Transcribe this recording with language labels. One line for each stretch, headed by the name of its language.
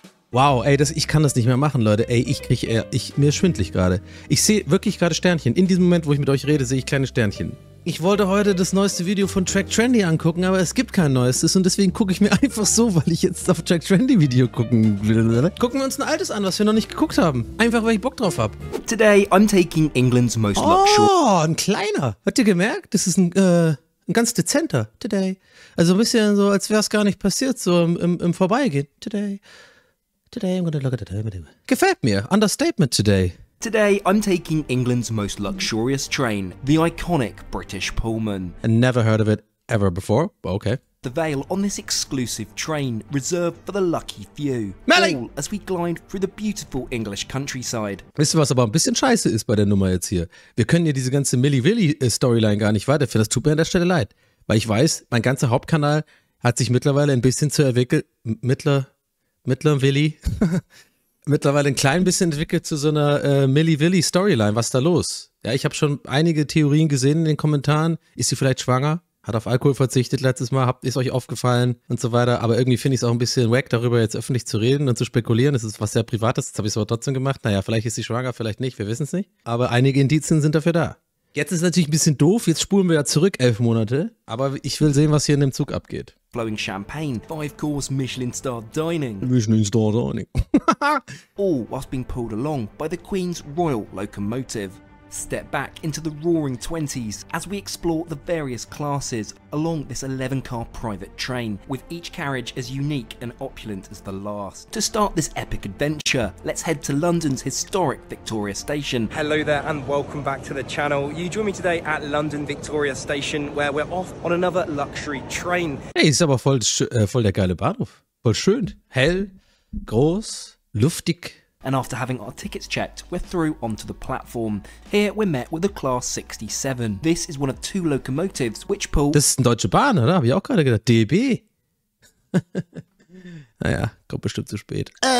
German: Wow, ey, ich kann das nicht mehr machen, Leute. Ey, mir ist schwindelig gerade. Ich sehe wirklich gerade Sternchen. In diesem Moment, wo ich mit euch rede, sehe ich kleine Sternchen. Ich wollte heute das neueste Video von Trek Trendy angucken, aber es gibt kein neuestes und deswegen gucke ich mir einfach so, weil ich jetzt auf Trek Trendy Video gucken will. Gucken wir uns ein altes an, was wir noch nicht geguckt haben. Einfach, weil ich Bock drauf habe.
English: Today I'm taking England's most luxury.
German: Oh, ein kleiner. Habt ihr gemerkt? Das ist ein ganz dezenter.
English: Today.
German: Also ein bisschen so, als wäre es gar nicht passiert, so im Vorbeigehen.
English: Today I'm gonna look at the...
German: Gefällt mir.
English: Understatement today. Today, I'm taking England's most luxurious train, the iconic British Pullman. I never heard of it ever before, but okay. The veil on this exclusive train, reserved for the lucky few. Millie! All as we glide through the beautiful English countryside.
German: Wisst ihr, was aber ein bisschen scheiße ist bei der Nummer jetzt hier? Wir können ja diese ganze Millie-Willy-Storyline gar nicht weiterführen. Das tut mir an der Stelle leid. Weil ich weiß, mein ganzer Hauptkanal hat sich mittlerweile ein bisschen zu entwickeln. Mittler Willy. Mittlerweile ein klein bisschen entwickelt zu so einer Millie-Willy-Storyline. Was ist da los? Ja, ich habe schon einige Theorien gesehen in den Kommentaren. Ist sie vielleicht schwanger? Hat auf Alkohol verzichtet letztes Mal? Ist euch aufgefallen? Und so weiter. Aber irgendwie finde ich es auch ein bisschen wack, darüber jetzt öffentlich zu reden und zu spekulieren. Das ist was sehr Privates. Das habe ich aber trotzdem gemacht. Naja, vielleicht ist sie schwanger, vielleicht nicht. Wir wissen es nicht. Aber einige Indizien sind dafür da. Jetzt ist es natürlich ein bisschen doof. Jetzt spulen wir ja zurück 11 Monate. Aber ich will sehen, was hier in dem Zug abgeht.
English: Flowing champagne, 5-course Michelin-star dining. Michelin-star dining. All whilst being pulled along by the Queen's royal locomotive. Step back into the roaring 20s as we explore the various classes along this 11-car private train, with each carriage as unique and opulent as the last. To start this epic adventure, let's head to London's historic Victoria Station. Hello there and welcome back to the channel. You join me today at London Victoria Station, where we're off on another luxury train.
German: Hey, ist aber voll der geile Bahnhof. Voll schön. Hell, groß, luftig.
English: And after having our tickets checked, we're through onto the platform. Here we're met with the Class 67. This is one of 2 locomotives which pull...
German: Das ist eine Deutsche Bahn, oder? Hab ich auch gerade gedacht. DB. Naja, kommt bestimmt zu spät.